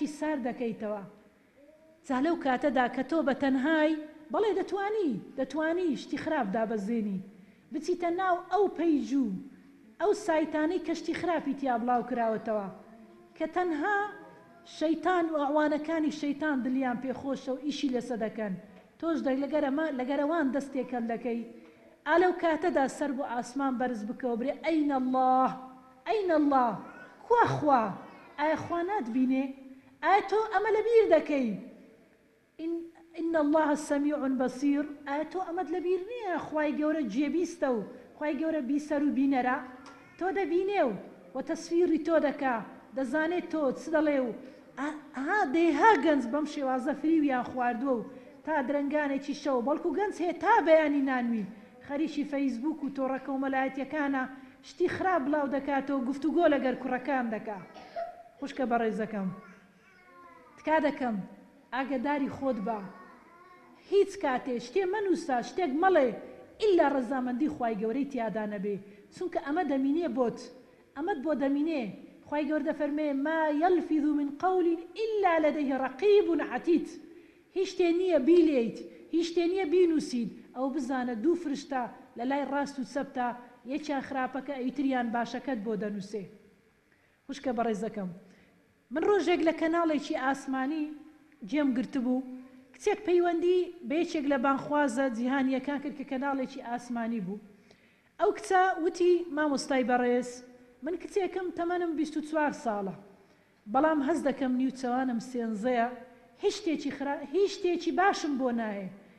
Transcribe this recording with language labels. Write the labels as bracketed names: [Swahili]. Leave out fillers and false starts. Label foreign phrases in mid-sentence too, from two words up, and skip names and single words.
[Central Kurdish] سار دەکەیتەوە جا لەو کاتەدا کە تۆ بە تەنهای بەڵێ دەتوانی شتی خراپ دابەزێنی بچیتە ناو ئەو پەیج و ئەو سایتانەی کەشتی خراپی تیا بڵاو کراوەتەوە کە تەنها شەیتان و ئەوانەکانی شەیتان دڵیان پێخۆشە و ئیشی لەسە دەکەن تۆش لەگەرەوان دەستێکەل دەکەی ئالەو کاتەدا سەر بۆ ئاسمان بەرز بکەوە برێ ئەین الله خوا ئایا خوا ناتبینێ ئایا تۆ ئەمە لەبیر دەکەی [Arabic] إن الله سميع بصير [Central Kurdish] ئایا تۆ ئەمەد لەبیر نییە خوای گەورە جێبیستە و خوای گەورە بیسەر و بینەرە تۆ دەبینێ و تەسویری تۆ دەکا دەزانێت تۆ چ دەڵێ و دەیها گەنج بەم شێوازە فریویان خواردووە و تا درەنگانێکی شەو بەڵکو گەنج هەیە تا بەیانی نانوی خەریکی فەیسبوک و تۆڕەکە و مەلایەتیەکانە شتی خراپ بڵاو دەکاتەوە گفتوگۆ لەگەر کوڕەکان دەکا خوشکە بەڕێزەکەم تکا دەکەم ئاگداری خۆت بە هیچ کاتێ شتێ مەنووسە شتێک مەڵێ ئیلا ڕەزامەندی خوای گەورەی تیادا نەبێ چونکە ئەمە دەمینێ بۆت ئەمەت بۆ دەمینێ خوای گەورە دەفەرمێ [Arabic] ما يلفظ من قول إلا لديه رقيب عتيد [Central Kurdish] هیچ شتێ نییە بیلێیت هیچ شتێ نییە بینووسید ئەو بزانە دوو فرشتە لە لای ڕاست و چەپتە یەکیان خراپەکە ئەیتریان باشەکەت بۆ دەنووسێ خوشکە بەڕێزەکەم من ڕۆژێک لە کەناڵێکی ئاسمانی جێم گرتبوو کچێک پەیوەندی بە یەکێک لە بانخوازە جیهانیەکان کرد کە کەناڵێکی ئاسمانی بوو ئەو کچە وتی مامۆستای بەڕێز من کچێکم تەمەنم 24 ساڵە بەڵام هەز دەکەم نیوچەوانم سێنزەیە هیچ شتێکی باشم بۆ نایە